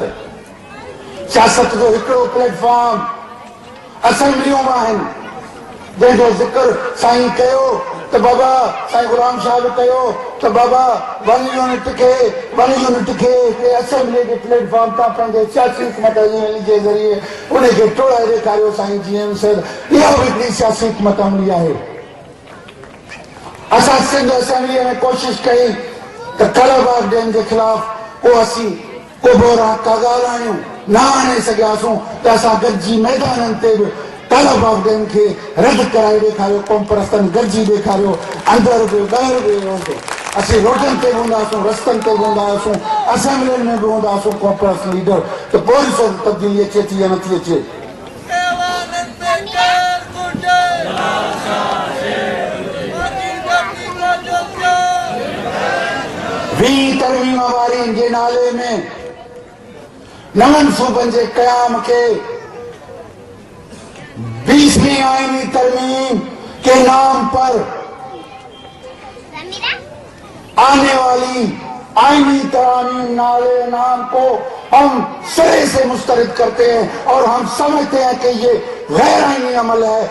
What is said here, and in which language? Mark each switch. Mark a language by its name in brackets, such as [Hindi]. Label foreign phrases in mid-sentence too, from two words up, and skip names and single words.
[Sindhi] सियासत जो हिकिड़ो प्लेटफॉर्म असेंबलियूं आहिनि जंहिंजो ज़िक्र साईं कयो त बाबा साईं गुलाम शाह बि कयो त बाबा 1 यूनिट खे असेंबली जे प्लेटफॉर्म तां पंहिंजे सियासी हुकूमत जे ज़रिए उनखे टोड़ाए ॾेखारियो साईं जीएम सर। इहा बि हिकिड़ी सियासी हुकूमत अमली आहे। असां सिंध असेंबलीअ में कोशिशि कई त कालाबाग डैम जे ख़िलाफ़ को असीं को बोरा का ॻाल्हायूं न आणे सघियासीं त असां गॾिजी मैदाननि ते बि कालाबाग डैम खे रद्द कराए ॾेखारियो। क़ौम परस्तनि गॾिजी ॾेखारियो। अंदरि बि ॿाहिरि बि वेंदो असीं रोडनि ते बि हूंदा हुआसीं, रस्तनि ते बि हूंदा हुआसीं, असेंबलियुनि में बि हूंदा हुआसीं क़ौम परस्त लीडर। त पोइ ॾिसो तब्दीली अचे थी या नथी अचे। वी तरमीम वारियुनि जे नाले में नवनि सूबनि जे क़याम के [Hindi] 20वीं आईनी तरमीम के नाम पर आने वाली आईनी तरमीम नाले नाम को हम सिरे से मुस्तरद करते हैं और हम समझते हैं कि ये गैर आईनी अमल है।